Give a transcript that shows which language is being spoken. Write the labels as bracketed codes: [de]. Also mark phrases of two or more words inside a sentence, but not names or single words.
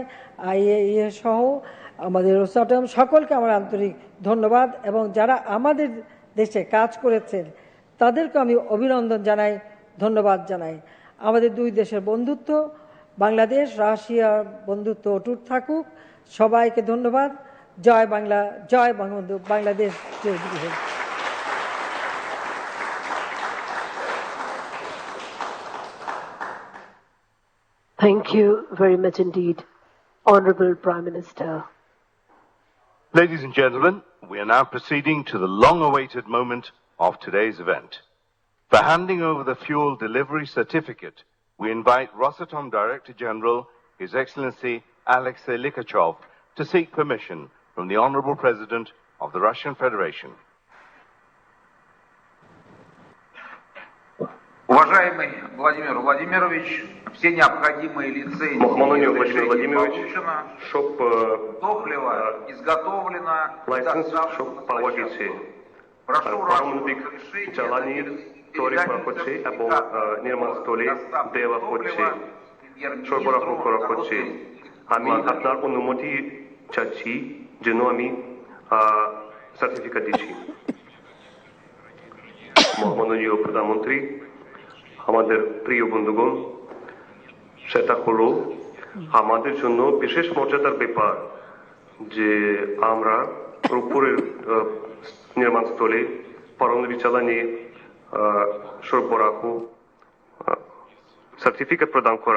[bn] IAEA সহ আমাদের রোসাটম সকলকে আমার আন্তরিক ধন্যবাদ এবং যারা আমাদের দেশে কাজ করেছেন তাদেরকে আমি অভিনন্দন জানাই, ধন্যবাদ জানাই। আমাদের দুই দেশের বন্ধুত্ব, বাংলাদেশ রাশিয়ার বন্ধুত্ব অটুট থাকুক। সবাইকে ধন্যবাদ। জয় বাংলা, জয় বঙ্গবন্ধু, বাংলাদেশ জয় হোক। [en] Thank you very much indeed, Honorable Prime Minister. Ladies and gentlemen, we are now proceeding to the long-awaited moment of today's event. For handing over the fuel delivery certificate, we invite Rosatom Director General, His Excellency Alexei Likhachov, to seek permission from the Honorable President of the Russian Federation. [ru] Уважаемый Владимир Владимирович, все необходимые лицензии получено, топливо изготовлено, прошу [bn] পারমাণবিক জ্বালানি তৈরি করা হচ্ছে এবং নির্মাণস্থলে দেওয়া হচ্ছে, সরবরাহ করা হচ্ছে। আমি আপনার অনুমতি চাচ্ছি যেন আমি সার্টিফিকেট দিচ্ছি। মাননীয় প্রধানমন্ত্রী, আমাদের প্রিয় বন্ধুগণ, সেটা হলো আমাদের জন্য বিশেষ মর্যাদার ব্যাপার যে আমরা রূপপুরের নির্মাণস্থলে পারমাণবিক জ্বালানি সরবরাহ সার্টিফিকেট প্রদান করা।